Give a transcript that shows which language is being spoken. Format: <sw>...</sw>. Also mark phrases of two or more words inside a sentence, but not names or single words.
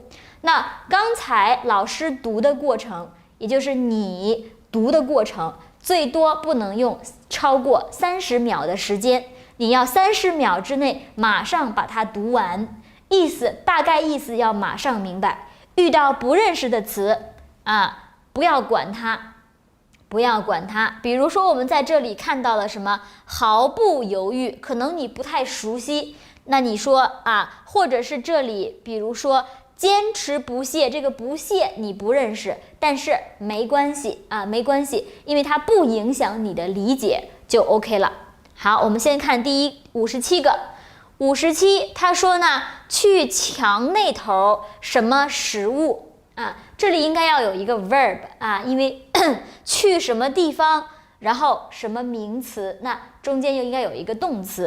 <zh>那剛才老師讀的過程，也就是你讀的過程，最多不能用超過30秒的時間，你要30秒之內馬上把它讀完，大概意思要馬上明白。遇到不認識的詞不要管它。比如說我們在這裡看到了什麼毫不猶豫，可能你不太熟悉，那你說或者是這裡比如說堅持不懈，這個不懈你不認識，但是沒關係因為它不影響你的理解就 OK 了。好，我們先看第57個。57他說呢，去牆那頭什麼食物这裡應該要有一個 verb因為去什麼地方然後什麼名詞，那中間又應該有一個動詞。</zh>